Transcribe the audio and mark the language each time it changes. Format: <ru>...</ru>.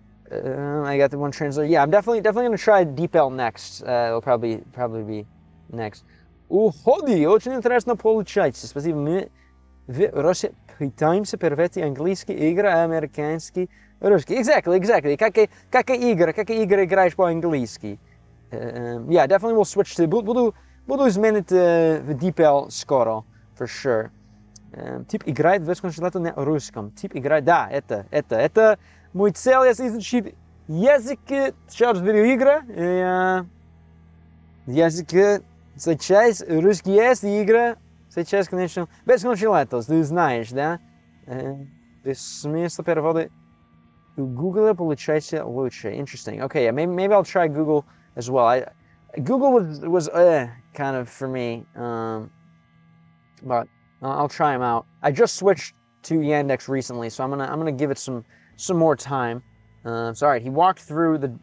<en>I got the one translator. Yeah, I'm definitely gonna try Deep L next. It'll probably be next.</en> <ru>Уходи, очень интересно получается. Спасибо. Мы в России пытаемся перевести английский игры, американский, русский.</ru> <en>Exactly.</en> <ru>Как игры играешь по-английски.</ru> <en>Yeah, definitely we'll switch to.</en> <ru>Буду изменить в Deep L скоро,</ru> <en>for sure.</en> <ru>Тип играет в консультату на русском. Тип играет, да, это мой цель, если изучить язык через видеоигры. Язык сейчас русский есть, игры сейчас, конечно, без консультатов, ты знаешь, да? Без смысла перевода у Google получается лучше.</ru> <en>Interesting. Okay, yeah, maybe I'll try Google as well. Google was kind of for me, but I'll try them out. I just switched to Yandex recently, so I'm gonna give it some more time. So all right, he walked through the.</en>